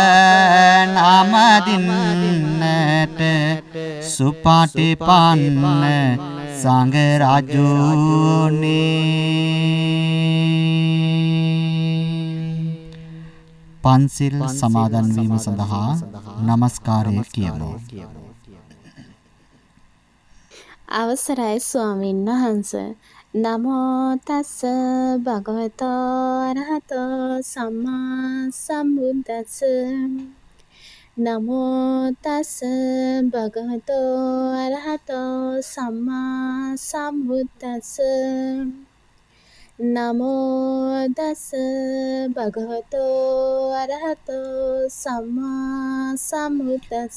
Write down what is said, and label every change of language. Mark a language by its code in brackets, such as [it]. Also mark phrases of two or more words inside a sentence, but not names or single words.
[si] නමදින්නට සුපටිපන්න සංඝ රජුනේ පන්සිල් සමාදන් වීම සඳහා නමස්කාරය කියමු. අවසරයි ස්වාමීන් වහන්සේ. [pi] නමෝ තස්ස භගවතෝ අරහතෝ සම්මා සම්බුද්දස්ස නමෝ තස්ස භගවතෝ අරහතෝ සම්මා සම්බුද්දස්ස නමෝ තස්ස භගවතෝ අරහතෝ සම්මා සම්බුද්දස්ස